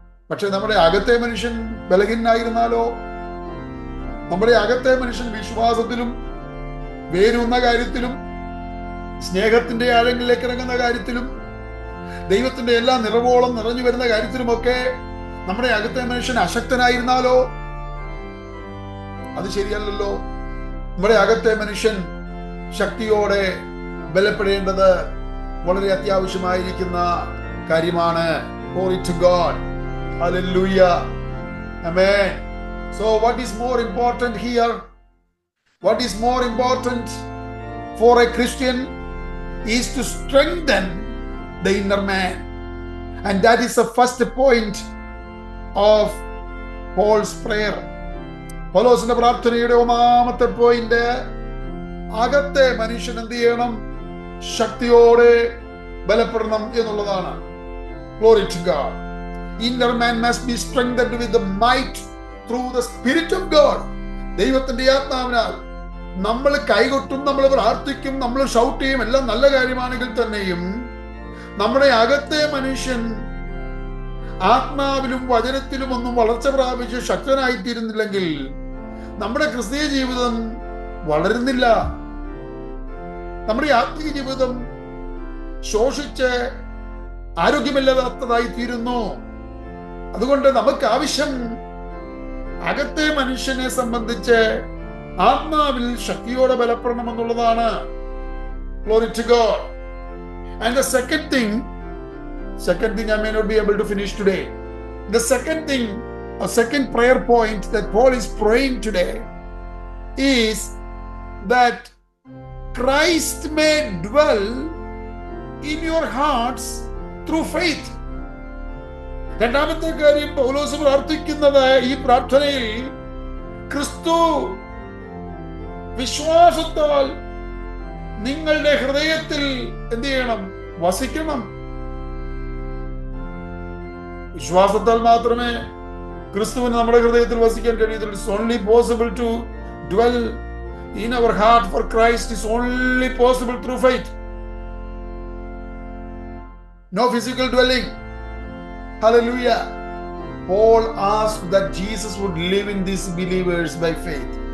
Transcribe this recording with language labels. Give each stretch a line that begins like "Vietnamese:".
Malayalam: പക്ഷെ നമ്മുടെ അകത്തെ മനുഷ്യൻ ബലഹീനായിരുന്നാലോ, നമ്മുടെ അകത്തെ മനുഷ്യൻ വിശ്വാസത്തിലും വേരുന്ന കാര്യത്തിലും സ്നേഹത്തിന്റെ ആഴങ്ങളിലേക്ക് ഇറങ്ങുന്ന കാര്യത്തിലും ദൈവത്തിന്റെ എല്ലാ നിറവോളം നിറഞ്ഞു വരുന്ന കാര്യത്തിലുമൊക്കെ നമ്മുടെ അകത്തെ മനുഷ്യൻ അശക്തനായിരുന്നാലോ, അത് ശരിയല്ലല്ലോ. നമ്മുടെ അകത്തെ മനുഷ്യൻ ശക്തിയോടെ ബലപ്പെടേണ്ടത് വളരെ അത്യാവശ്യമായിരിക്കുന്ന കാര്യമാണ്.
English: Glory to God. Hallelujah. Amen. So what is more important here? what is more important for a Christian is to strengthen the inner man. And that is the first point of Paul's prayer.
Malayalam: പൗലോസിന്റെ പ്രാർത്ഥനയുടെ ഒന്നാമത്തെ point, അകത്തെ മനുഷ്യൻ എന്ത് ചെയ്യണം? ശക്തിയോടെ ബലപ്പെടണം എന്നുള്ളതാണ്.
English: Glory to God. Inner man must be strengthened with the might through the Spirit of God.
Malayalam: ദൈവത്തിന്റെ ആത്മാവിനാൽ നമ്മൾ കൈകൊട്ടും, നമ്മൾ പ്രാർത്ഥിക്കും, നമ്മൾ ഷൗട്ട് ചെയ്യും, എല്ലാം നല്ല കാര്യമാണെങ്കിൽ തന്നെയും നമ്മുടെ അകത്തെ മനുഷ്യൻ ആത്മാവിലും വചനത്തിലും ഒന്നും വളർച്ച പ്രാപിച്ച് ശക്തനായിത്തീരുന്നില്ലെങ്കിൽ നമ്മുടെ ക്രിസ്തീയ ജീവിതം വളരുന്നില്ല. നമ്മുടെ ആത്മീയ ജീവിതം ശോഷിച്ച് ആരോഗ്യമില്ലാത്തതായി തീരുന്നു. അതുകൊണ്ട് നമുക്ക് ആവശ്യം അകത്തെ മനുഷ്യനെ സംബന്ധിച്ച് ആത്മാവിൽ ശക്തിയോടെ ബലപ്പെടണം എന്നുള്ളതാണ്.
English: Glory to God. And the second thing I may not be able to finish today. The second thing, a second prayer point that Paul is praying today is that Christ may dwell in your hearts through faith.
Malayalam: രണ്ടാമത്തെ കാര്യം പൗലോസ് പ്രാർത്ഥിക്കുന്നത് ഈ പ്രാർത്ഥനയിൽ ക്രിസ്തു വിശ്വാസത്താൽ നിങ്ങളുടെ ഹൃദയത്തിൽ എന്ത് ചെയ്യണം? വസിക്കണം. വിശ്വാസത്താൽ മാത്രമേ ക്രിസ്തുവിന് നമ്മുടെ ഹൃദയത്തിൽ വസിക്കാൻ കഴിയത്തുള്ളൂ.
English: It's only possible to dwell in our heart for Christ is only possible through faith. No physical dwelling. Hallelujah. Paul asked that Jesus would live in these believers by faith.